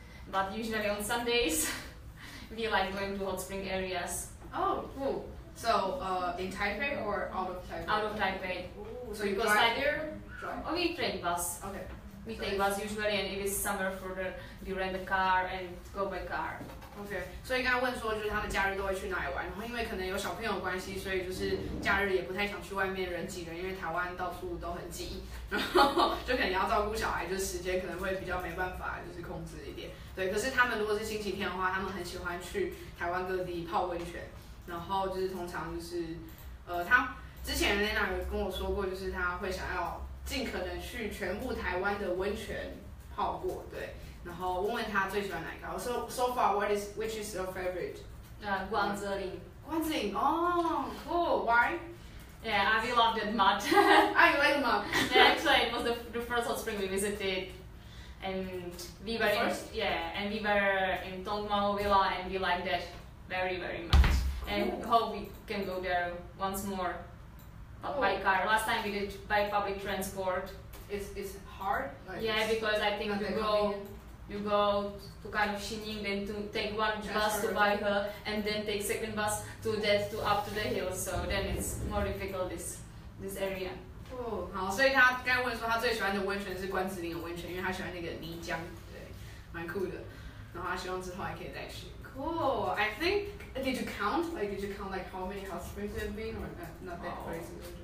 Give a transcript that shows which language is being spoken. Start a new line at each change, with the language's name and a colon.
English: But usually on Sundays we like going to hot spring areas. Oh, cool. So in Taipei or out of Taipei? Out of Taipei. Ooh, so you drive there? Drive. Oh, we take bus. Okay. We take bus usually, and if it's somewhere further, we rent a car and go by car.
Chinese: OK， 所以刚刚问说，就是他们假日都会去哪里玩，然后因为可能有小朋友的关系，所以就是假日也不太想去外面人挤人，因为台湾到处都很挤，然后就可能要照顾小孩，就是时间可能会比较没办法，就是控制一点。对，可是他们如果是星期天的话，他们很喜欢去台湾各地泡温泉，然后就是通常就是他之前 Alena 有跟我说过，就是他会想要尽可能去全部台湾的温泉泡过，对。然后问问他最喜欢哪一个。
English: So far, which is your favorite? Guangzhou. Guangzhou. Oh, cool. Why? Yeah, we love that mud. Ah, you like the mud? Yeah, actually, it was the first hot spring we visited, and we were in Tongmao Villa, and we liked that very, very much. And hope we can go there once more, but by car. Last time we did by public transport. It's hard. Like yeah, because I think you go to kind of Xining, then to take one bus to Baihe, and then take second bus to up to the hills. So then it's more difficult this area.
Chinese: 哦，好，所以他刚才问说他最喜欢的温泉是关子岭的温泉，因为他喜欢那个泥浆，对，蛮酷的。然后他希望之后还可以再去。
English: Cool. I think. Did you count? Like, did you count like how many hot springs there have been, or not that crazy?